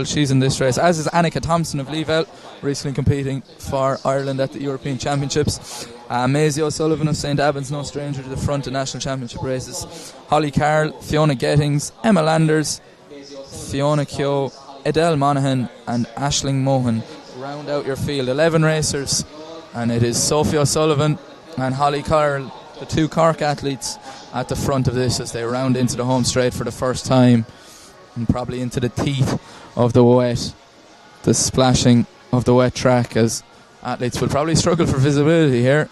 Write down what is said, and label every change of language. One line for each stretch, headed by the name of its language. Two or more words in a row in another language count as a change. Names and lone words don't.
English: She's in this race, as is Annika Thompson of Leavell, recently competing for Ireland at the European Championships. Maisie O'Sullivan of St Albans, no stranger to the front of national championship races. Holly Carroll, Fiona Gettings, Emma Landers, Fiona Keogh, Adele Monaghan and Aisling Mohan round out your field. 11 racers, and it is Sophie O'Sullivan and Holly Carroll, the two Cork athletes, at the front of this as they round into the home straight for the first time, and probably into the teeth of the splashing of the wet track, as athletes will probably struggle for visibility here.